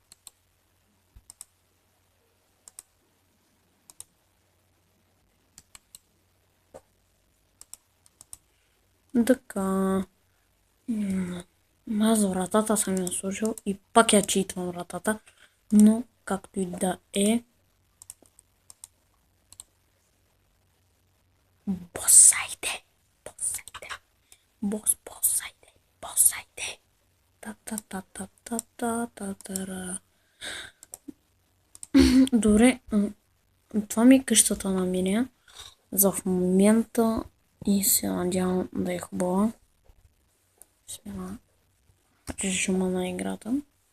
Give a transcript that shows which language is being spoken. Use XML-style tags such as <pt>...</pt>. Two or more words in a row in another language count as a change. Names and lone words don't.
<bg>Така. Аз вратата съм я сложил и пак я читвам вратата, но както и да е. Босайте! Босайте! Та-та-та-та-та-та-та-та-ра. Добре, това ми е къщата на меня за в момента и се надявам да е хубава. Сега режима на играта.</bg>